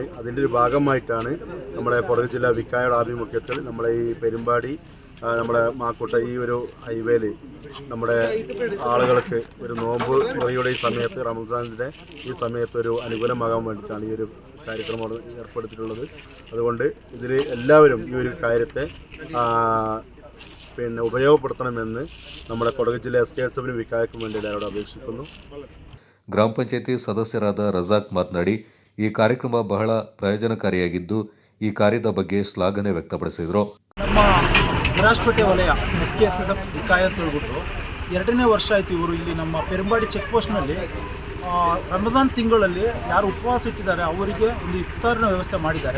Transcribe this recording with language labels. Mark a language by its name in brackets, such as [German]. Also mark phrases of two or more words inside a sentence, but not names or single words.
[Malayalam] അതിൻ്റെ ഒരു ഭാഗമായിട്ടാണ് നമ്മുടെ കൊടക് ജില്ലാ വിക്കായയുടെ ആഭിമുഖ്യത്തിൽ നമ്മുടെ ഈ പെരുമ്പാടി, നമ്മുടെ മാക്കൂട്ട ഈ ഒരു ഹൈവേയിൽ നമ്മുടെ ആളുകൾക്ക് ഒരു നോമ്പ് മുറിയുടെ ഈ സമയത്ത്, റമസാനിൻ്റെ ഈ സമയത്ത് ഒരു അനുകൂലമാകാൻ വേണ്ടിയിട്ടാണ് ഈ ഒരു കാര്യക്രമം ഏർപ്പെടുത്തിയിട്ടുള്ളത്. അതുകൊണ്ട് ഇതിൽ എല്ലാവരും ഈ ഒരു കാര്യത്തെ ഉപയോഗപ്പെടുത്തണമെന്ന് നമ്മുടെ കൊടക് ജില്ല എസ്കെഎസ്എഫിന് വിക്കായക്കും വേണ്ടി എല്ലാവരോട് അപേക്ഷിക്കുന്നു. [Kannada] ಗ್ರಾಮ ಪಂಚಾಯತಿ ಸದಸ್ಯರಾದ ರಜಾಕ್ ಮಾತನಾಡಿ, ಈ ಕಾರ್ಯಕ್ರಮ ಬಹಳ ಪ್ರಯೋಜನಕಾರಿಯಾಗಿದ್ದು ಈ ಕಾರ್ಯದ ಬಗ್ಗೆ ಶ್ಲಾಘನೆ ವ್ಯಕ್ತಪಡಿಸಿದರು. ನಮ್ಮ ವಿರಾಜಪೇಟೆ ವಲಯ ಎಸ್ಕೆಎಸ್ಎಫ್ ವಿಕಾಯ ಅಂತ ಹೇಳ್ಬಿಟ್ಟು 2ನೇ ವರ್ಷ ಆಯಿತು. ಇವರು ಇಲ್ಲಿ ನಮ್ಮ ಪೆರಂಬಾಡಿ ಚೆಕ್ ಪೋಸ್ಟ್ನಲ್ಲಿ ರಮದಾನ್ ತಿಂಗಳಲ್ಲಿ ಯಾರು ಉಪವಾಸ ಇಟ್ಟಿದ್ದಾರೆ ಅವರಿಗೆ ಒಂದು ಇಫ್ತಾರಿನ ವ್ಯವಸ್ಥೆ ಮಾಡಿದ್ದಾರೆ.